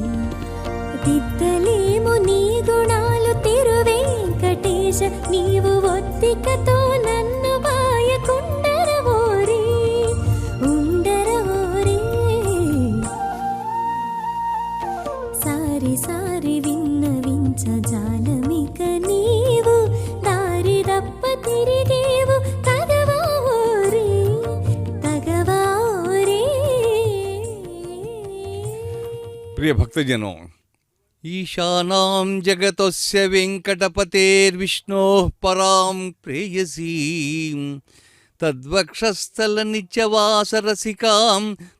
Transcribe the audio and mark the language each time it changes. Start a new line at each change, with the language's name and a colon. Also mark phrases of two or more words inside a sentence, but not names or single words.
Telugu: దిద్దలేము నీ గుణాలు తిరువేంకటేశ నీవు ఒత్తికతో నన్ను బాయకుండరవోరి సారి విన్నవించజాలమిక నీవు దారిదప్ప తిరిగేవు తగవారి.
Hindi: प्रिय भक्तजनों,
Sanskrit: ईशानां जगतस्य वेंकटपतेर्विष्णोः परां प्रेयसीं तद्वक्षस्थलनित्यवासरसिकां